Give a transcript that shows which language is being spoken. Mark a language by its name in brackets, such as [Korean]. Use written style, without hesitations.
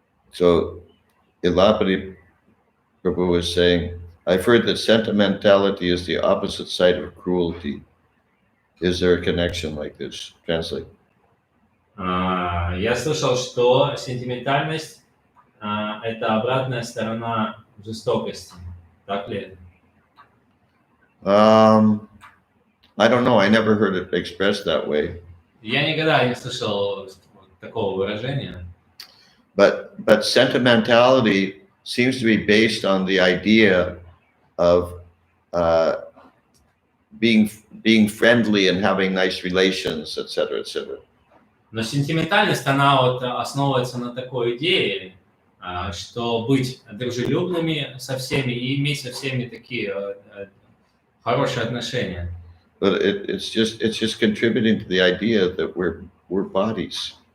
[English] So Ilapati Prabhu was saying, I've heard that sentimentality is the opposite side of cruelty. Is there a connection like this? Translate. [Russian] Я слышал, что сентиментальность это обратная сторона жестокости. Так ли это? [English] I don't know. I never heard it expressed that way. [Russian] Я никогда не слышал такого выражения. [English] But sentimentality seems to be based on the idea of being friendly and having nice relations, etc., etc. [Russian] Но сентиментальность, она вот основывается на такой идее, что быть дружелюбными со всеми и иметь со всеми такие хорошие отношения. [English] But it's just contributing to the idea that we're bodies.